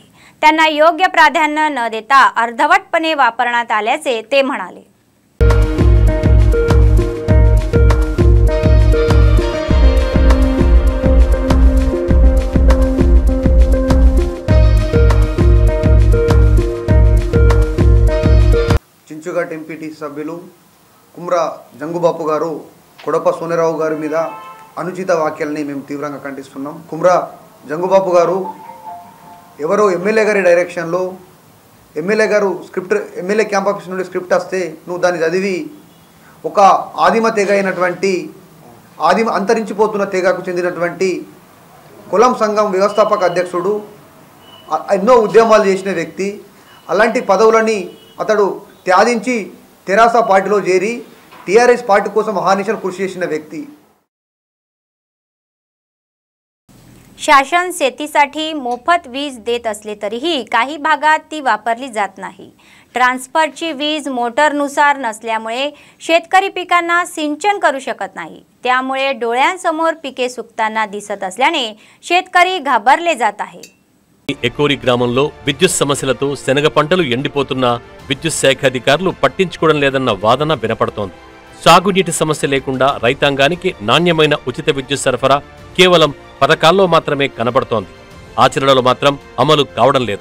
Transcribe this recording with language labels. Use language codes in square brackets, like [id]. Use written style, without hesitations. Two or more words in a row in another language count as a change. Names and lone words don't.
[mr] त्यांना योग्य प्राधान्य न देता अर्धवटपणे वापरण्यात आल्याचे ते म्हणाले। [te] चिंचुघाट ఎంపీటీ సభ్యులు కుమ్రా జంగుబాపు గారు కొడప సోనేరావు గారి మీద అనుచిత వాక్యాలని మేము తీవ్రంగా ఖండిస్తున్నాం। కుమ్రా జంగుబాపు గారు ఎవరో ఎమ్మెల్యే గారి డైరెక్షన్లో ఎమ్మెల్యే గారు [en] MLA camp office [te] నుండి స్క్రిప్ట్ వస్తే నువ్వు దాన్ని చదివి ఒక ఆదిమ తెగ అయినటువంటి అంతరించిపోతున్న తెగకు చెందినటువంటి కులం సంఘం వ్యవస్థాపక అధ్యక్షుడు ఎన్నో ఉద్యమాలు చేసిన వ్యక్తి అలాంటి పదవులని అతడు త్యాజించి తెరాస పార్టీలో చేరి టీఆర్ఎస్ పార్టీ కోసం మహానిశలు కృషి చేసిన వ్యక్తి। [mr] शासन शेतीसाठी मोफत वीज देत असले तरीही काही भागात ती वापरली जात नाही। ट्रान्सफरची वीज मोटरनुसार नसल्यामुळे शेतकरी पिकांना सिंचन करू शकत नाही। त्यामुळे डोळ्यांसमोर पिके सुकताना दिसत असल्याने शेतकरी घाबरले जात आहे। [te] ఎకోరి గ్రామంలో విద్యుత్ సమస్యలతో శనగ పంటలు ఎండిపోతున్నా విద్యుత్ శాఖ అధికారులు పట్టించుకోవడం లేదన్న వాదన వినపడుతోంది। సాగునీటి సమస్య లేకుండా రైతాంగానికి నాణ్యమైన ఉచిత విద్యుత్ సరఫరా కేవలం పథకాల్లో మాత్రమే కనబడుతోంది, ఆచరణలో మాత్రం అమలు కావడం లేదు।